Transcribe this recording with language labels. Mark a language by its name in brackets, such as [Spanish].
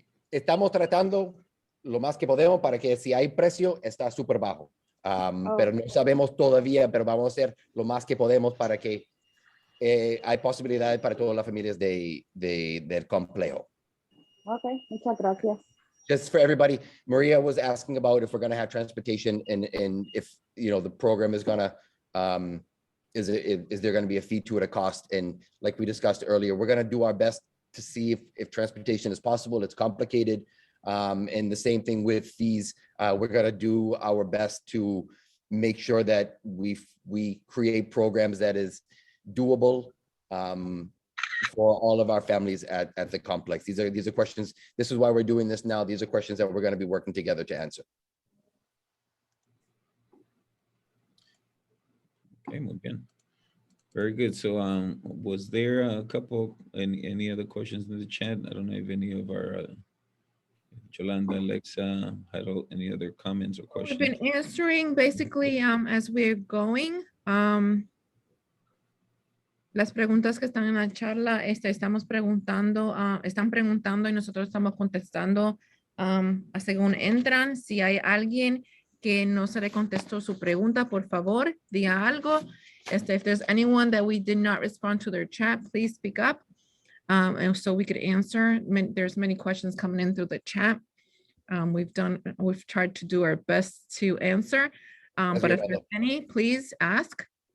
[Spanish] Estamos tratando lo más que podemos para que si hay precio, está súper bajo. Pero no sabemos todavía, pero vamos a hacer lo más que podemos para que hay posibilidades para todas las familias del complejo. Ok, muchas gracias. [English] Just for everybody, Maria was asking about if we're going to have transportation and if, you know, the program is going to, is there going to be a fee to it, a cost? And like we discussed earlier, we're going to do our best to see if transportation is possible. It's complicated. And the same thing with fees. We're going to do our best to make sure that we create programs that is doable for all of our families at the complex. These are questions. This is why we're doing this now. These are questions that we're going to be working together to answer. Okay, [Spanish] muy bien. [English] Very good. So, was there a couple, any other questions in the chat? I don't know if any of our, Yolanda, Alexa, had any other comments or We've questions? been answering basically as we're going. [Spanish] Las preguntas que están en la charla, estamos preguntando, están preguntando y nosotros estamos contestando según entran. Si hay alguien que no se le contestó su pregunta, por favor, diga algo. [English] If there's anyone that we did not respond to their chat, please speak up. And so we could answer. There's many questions coming in through the chat. We've tried to do our best to answer. But if there's any, please ask.